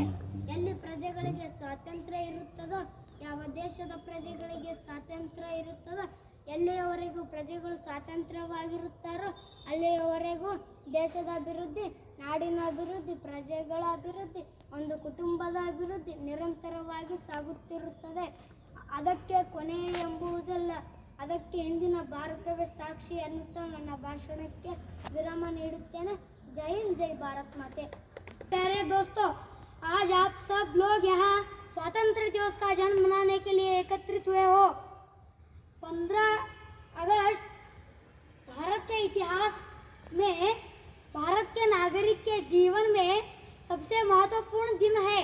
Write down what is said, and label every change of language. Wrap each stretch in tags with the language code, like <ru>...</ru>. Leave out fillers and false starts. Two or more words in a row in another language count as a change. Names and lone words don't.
<kn>ಎಲ್ಲಿ ಪ್ರಜೆಗಳಿಗೆ ಸ್ವಾತಂತ್ರ್ಯ ಇರುತ್ತದೋ, ಯಾವ ದೇಶದ ಪ್ರಜೆಗಳಿಗೆ ಸ್ವಾತಂತ್ರ್ಯ ಇರುತ್ತದೋ, ಎಲ್ಲಿಯವರೆಗೂ ಪ್ರಜೆಗಳು ಸ್ವಾತಂತ್ರ್ಯವಾಗಿರುತ್ತಾರೋ ಅಲ್ಲಿಯವರೆಗೂ ದೇಶದ ಅಭಿವೃದ್ಧಿ, ನಾಡಿನ ಅಭಿವೃದ್ಧಿ, ಪ್ರಜೆಗಳ ಅಭಿವೃದ್ಧಿ, ಒಂದು ಕುಟುಂಬದ ಅಭಿವೃದ್ಧಿ ನಿರಂತರವಾಗಿ ಸಾಗುತ್ತಿರುತ್ತದೆ. ಅದಕ್ಕೆ ಕೊನೆ ಎಂಬುವುದಲ್ಲ, ಅದಕ್ಕೆ ಇಂದಿನ ಭಾರತವೇ ಸಾಕ್ಷಿ ಎನ್ನುತ್ತಾ ನನ್ನ ಭಾಷಣಕ್ಕೆ ವಿರಾಮ ನೀಡುತ್ತೇನೆ।</kn> <hi>जय हिंद, जय भारत माते। प्यारे दोस्तों, आज आप सब लोग यहाँ स्वतंत्र दिवस का जन्म मनाने के लिए एकत्रित हुए हो। 15 अगस्त भारत के इतिहास में, भारत के नागरिक के जीवन में सबसे महत्वपूर्ण दिन है।</hi>